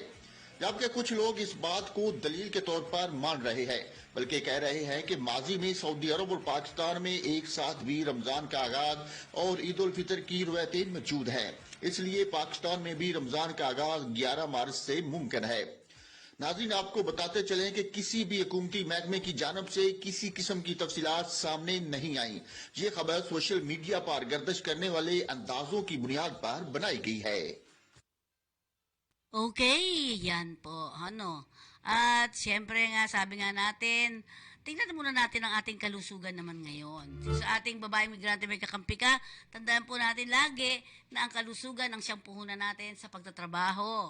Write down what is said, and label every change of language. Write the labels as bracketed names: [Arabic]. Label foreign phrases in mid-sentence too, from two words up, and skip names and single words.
[Urdu] جبکہ کچھ لوگ اس بات کو دلیل کے طور پر مان رہے ہیں، بلکہ کہہ رہے ہیں کہ ماضی میں سعودی عرب اور پاکستان میں ایک ساتھ بھی رمضان کا آغاز اور عید الفطر کی روایات موجود ہیں، اس لیے پاکستان میں بھی رمضان کا آغاز 11 مارچ سے ممکن ہے. ناظرین، آپ کو بتاتے چلیں کہ کسی بھی حکومتی محکمے کی جانب سے کسی قسم کی تفصیلات سامنے نہیں آئی. یہ خبر [English] social media [Urdu] پر گردش کرنے والے اندازوں کی بنیاد پر بنائی گئی ہے. [Filipino] Okay, yan po. At syempre nga, sabi nga natin, tingnan muna natin ang ating kalusugan naman ngayon. Sa ating babaeng migrante may kakampi ka, tandaan po natin lagi na ang kalusugan ang siyang puhunan natin sa pagtatrabaho.